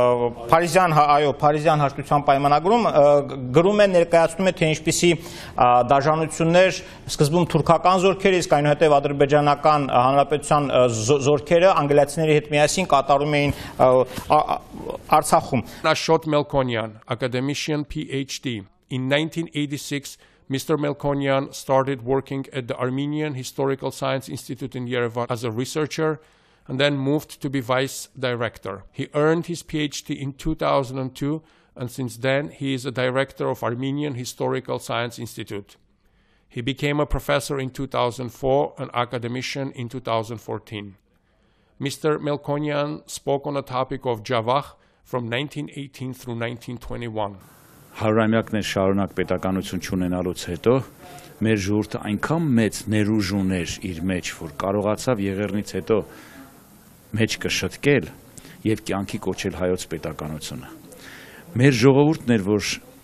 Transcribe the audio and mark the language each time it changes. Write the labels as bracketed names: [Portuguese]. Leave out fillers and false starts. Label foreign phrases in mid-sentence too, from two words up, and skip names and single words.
[Armenian] Փարիզյան հաշտության պայմանագրում գրում է, ներկայացնում է, թե ինչպիսի դաժանություններ սկզբում թուրքական զորքերը, իսկ այնուհետև ադրբեջանական հանրապետության զորքերը անգլիացիների հետ միասին կատարում էին Արցախում. [English] Ashot Melkonian, academician PhD. In 1986, Mr. Melkonian started working at the Armenian Historical Science Institute in Yerevan as a researcher and then moved to be vice director. He earned his PhD in 2002, and since then he is a director of Armenian Historical Science Institute. He became a professor in 2004, an academician in 2014. Mr. Melkonian spoke on the topic of Javakh from 1918 through 1921. [Armenian] Հարյուրամյակներ շարունակ պետականություն չունենալուց հետո մեր ժողովուրդը այնքան մեծ ներուժ ուներ իր մեջ, որ կարողացավ Եղեռնից հետո մեջ կշտկել եւ կյանքի կոչել հայոց պետականությունը։ Մեր ժողովուրդն էր, որ